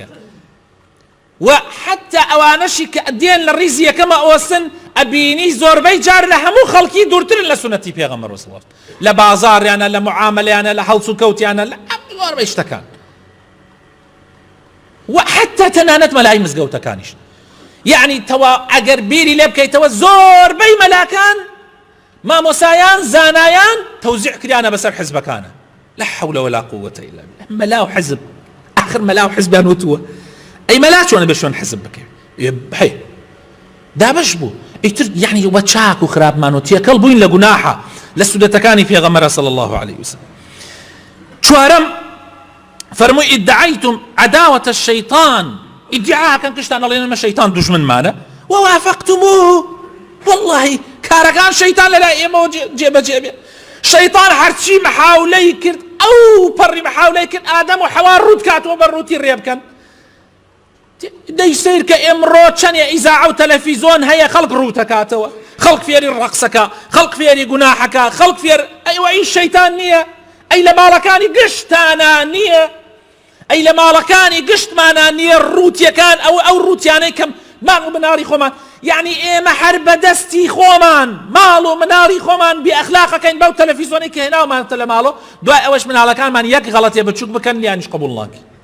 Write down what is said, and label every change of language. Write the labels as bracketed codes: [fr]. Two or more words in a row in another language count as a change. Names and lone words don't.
[ar] و حتى [ckb] ئەوانەشی کە دێن لە ڕیزی یەکەمە ئەوەستن ئەبینی زۆربەی جار لە هەموو خەڵکی دوورترن لە سنەتی پێغەمبەر [ar] صلی الله عليه وسلم، [ckb] لە بازاڕیانە لە معاملەیانە لە هەڵس و کەوتیانە لە زۆربەی شتەکان، [ar] و حتى [ckb] تەنانەت مەلای مزگەوتەکانیش. یعنی تەوا ئەگەر بیری لێ بکەیتەوە زۆربەی مەلاکان مامۆسایان زانایان تەوزیع کریانە بەسەر حزبەکانە. [ar] لا حول ولا قوة إلا بالله. [ckb] مەلا و حزب آخر مەلا و حزبیان وتووە ئەی مەلا چۆنە بێ شوێن حزب بکەی هەی دابش بوو ئیتر یعنی وە چاک و خراپمان و تێکەڵ بووین لە گوناحە لە سودەتەکانی پێغەمبەر [ar] صلی الله عليه وسلم. [ckb] چوارەم فەرمووی [ar] ادعيتم عداوة الشيطان، [ckb] ئیدعاکەن کشتان ئەڵێن ئێمە شەیتان دوژمنمانە ووافقتموه، والله کارەکان شەیتان لەلای ئێمەوە جێبەجێ بێ. شەیتان هەرچی محاولەی کرد ئەو پەڕی محاولەی کرد ئادەم و حەوا ڕوود کاتەوە بە ڕووتی ڕێ بکەن. دەی سیر کە ئێمڕۆ چەندێ ئیزاع و تەلەڤیزۆن هەیە خەڵک ڕووتەکاتەوە، خەڵک فێری ڕەقسەکە، خەڵک فێری گوناحەکە، خەڵک فێر ئەیوە ئەی شەیتان نییە، ئەی لە ماڵەکانی گشتانە نییە، ئەی لە ماڵەکانی گشتمانە نییە ڕووتیەکان ئەو ڕووتیانەی کەم ماڵ و مناڵی خۆمان، یعنی ئێمە هەر بەدەستی خۆمان ماڵ و مناڵی خۆمان بێ ئەخلاقەکەین بەو تەلەڤیزۆنی کە هێناومانتە لە ماڵەوە، دوای ئەوەش مناڵەکانمان یەک غەڵەتێ بچووک بکەن لیانیش قبوڵ ناکەین.